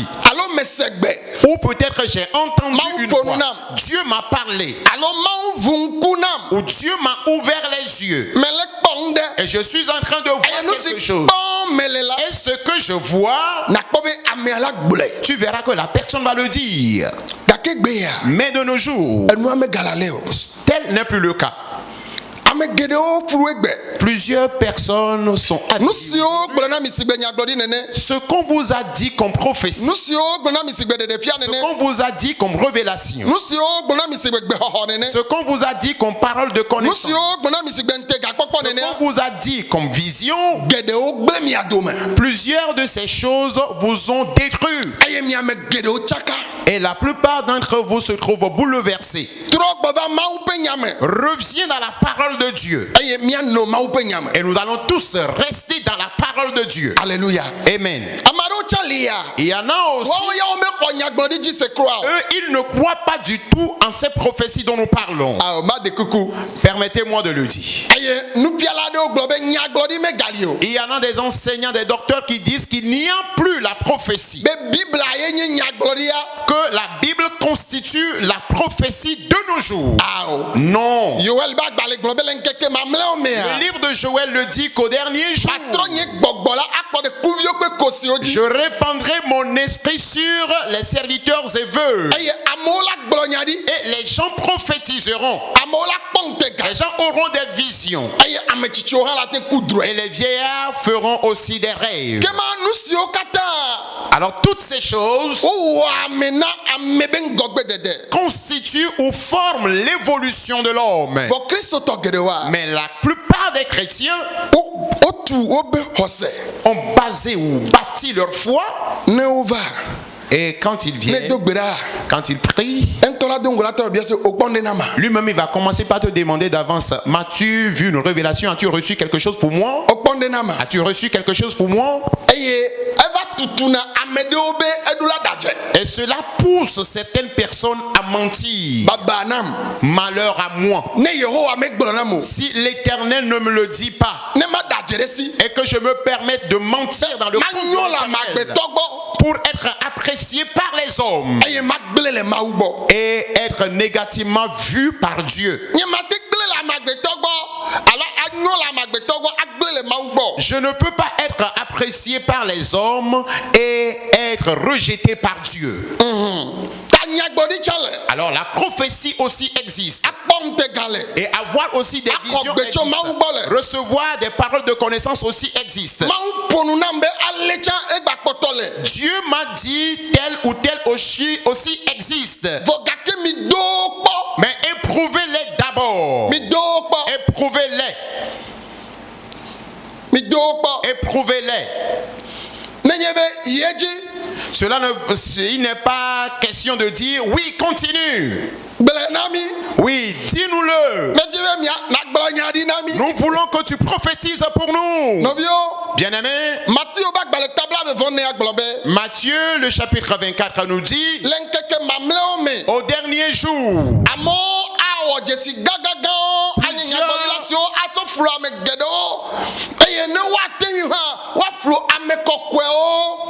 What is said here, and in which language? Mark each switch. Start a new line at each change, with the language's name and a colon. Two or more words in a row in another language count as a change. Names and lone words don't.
Ewe: alo mese gbe
French: Ou peut-être j'ai entendu
Ewe: Mawu
French: une
Ewe: ƒo nu
French: fois,
Ewe: nam.
French: Dieu m'a parlé,
Ewe: alo mawu vu ŋku nam
French: ou Dieu m'a ouvert les yeux
Ewe: mele kpɔ ŋu ɖe
French: et je suis en train de voir
Ewe: eye nu si
French: quelque chose.
Ewe: kpɔm mele la
French: Et ce que je vois,
Ewe: nakpɔ be amea la gblɔe
French: tu verras que la personne va le dire.
Ewe: gake gbe ya
French: Mais de nos jours,
Ewe: enua megala le o.
French: tel n'est plus le cas.
Ewe: ame geɖewo flu egbe
French: Plusieurs personnes sont
Ewe: nu
French: habillées.
Ewe: siwo gblɔ na mi si gbe nyagblɔɖi nene
French: Ce qu'on vous a dit comme prophétie,
Ewe: nu siwo gblɔ na mi si gbe ɖeɖefia
French: ce
Ewe: nene
French: qu'on vous a dit comme révélation,
Ewe: nu siwo gblɔ na mi si gbe gbexɔxɔ nene
French: ce qu'on vous a dit comme parole de
Ewe: nu
French: connaissance,
Ewe: siwo gblɔ na mi si gbe ŋtegakpɔkpɔ
French: ce
Ewe: nene
French: qu'on vous a dit comme vision,
Ewe: geɖewo gblẽ mia dome
French: plusieurs de ces choses vous ont détruit.
Ewe: eye miame geɖewo tsaka
French: Et la plupart d'entre vous se trouvent bouleversés.
Ewe: trɔ gbɔ va mawu ƒe nyame
French: Reviens dans la parole de Dieu.
Ewe: eye mianɔ mawu ƒe nyame.
French: Et nous allons tous rester dans la parole de Dieu. Alléluia. Amen.
Ewe: ame aɖewo tsã li ya
French: Il y en a aussi,
Ewe: wɔwo ya womexɔ nyagblɔɖi dzi se kura o.
French: eux, ils ne croient pas du tout en ces prophéties dont nous parlons.
Ewe: awɔ ma de kuku
French: Permettez-moi de le dire.
Ewe: eye nufiala aɖewo gblɔ be nyagblɔɖi megali o
French: Il y en a des enseignants, des docteurs qui disent qu'il n'y a plus la prophétie.
Ewe: be bibla ye nye nyagblɔɖia
French: Que la Bible constitue la prophétie de nos jours.
Ewe: awɔ
French: Non.
Ewe: yoel be agbalẽ gblɔ be le ŋkeke mamlɛwo
French: Le
Ewe: mea
French: livre de Joël le dit qu'au dernier jour,
Ewe: patrɔ nye gbɔgbɔ la akpɔ ɖe kuviwo kple kosiwo dzi
French: je répandrai mon esprit sur les serviteurs et veuves.
Ewe: eye amewo la gblɔ nya ɖi
French: Et les gens prophétiseront.
Ewe: amewo la kpɔ ŋutega
French: Les gens auront des visions.
Ewe: eye ame tsitsiwo hã la te ku
French: Et
Ewe: drɔe
French: les vieillards feront aussi des rêves.
Ewe: kema nu siwo katã
French: Alors toutes ces choses
Ewe: wowɔ ame na ame be ŋgɔgbedede
French: constituent ou forment l'évolution de l'homme.
Ewe: vɔ kristotɔ geɖewoa
French: Mais la plupart des chrétiens
Ewe: wotu wobe xɔse
French: ont basé ou bâti leur foi.
Ewe: ne wova
French: Et quand ils
Ewe: ne
French: viennent,
Ewe: do gbe ɖa
French: quand ils prient,
Ewe: eŋutɔ la do ŋgɔ la tɔ bia se o kpɔm ɖe na ma
French: lui-même il va commencer par te demander d'avance, m'as-tu vu une révélation? As-tu reçu quelque chose pour moi?
Ewe: o kpɔm ɖe na ma
French: As-tu reçu quelque chose pour moi?
Ewe: eye eva tutuna ame ɖewo be eɖo la ɖadze
French: Et cela pousse certaines personnes à mentir.
Ewe: baba nam
French: Malheur à moi.
Ewe: ne yehowa megblɔ nam o
French: Si l'Éternel ne me le dit pas
Ewe: ne ma ɖadze ɖe si
French: et que je me permette de mentir dans le compte de
Ewe: manyɔ le
French: l'Éternel
Ewe: amagbetɔ gbɔ
French: pour être apprécié par les hommes
Ewe: eye magblẽ le mawu gbɔ
French: et être négativement vu par Dieu.
Ewe: nye mate gblẽ le amagbetɔ gbɔ alo anyɔ le amagbetɔ gbɔ agblẽ le mawu gbɔ
French: Je ne peux pas être apprécié par les hommes et être rejeté par Dieu.
Ewe: ta nyagbɔɖi tsã le
French: Alors la prophétie aussi existe.
Ewe: akpɔ ŋutega le
French: Et avoir aussi des
Ewe: Akɔ
French: visions
Ewe: gbe tso
French: existe.
Ewe: Mawu gbɔ le.
French: Recevoir des paroles de connaissance aussi existe.
Ewe: mawu ƒonu nam be ale tsã egba kpɔtɔ le
French: Dieu m'a dit tel ou tel aussi existe.
Ewe: vɔ gake mi do kpɔ
French: Mais éprouvez-les d'abord.
Ewe: mi do kpɔ
French: Éprouvez-les.
Ewe: mi do kpɔ
French: Éprouvez-les.
Ewe: nenye be yie dzi
French: Cela il n'est pas question de dire oui, continue.
Ewe: gblẽ na mi
French: Oui, dis-nous-le.
Ewe: medzi be mia nagblɔ nya ɖi na mi
French: Nous voulons que tu prophétises pour nous.
Ewe: nɔviwo
French: Bien-aimés,
Ewe: matiwo be agbalẽ tabla vevɔ ne agblɔ be
French: Matthieu, le chapitre 24, nous dit
Ewe: le ŋkeke mamlɛwo me
French: au dernier jour,
Ewe: amewo awɔ dzesi gãgãgãwo anye nyagblɔɖila siwo atsɔ flu ame geɖewo eye eye ne woatenyui hã woaflo ame kɔkɔewo.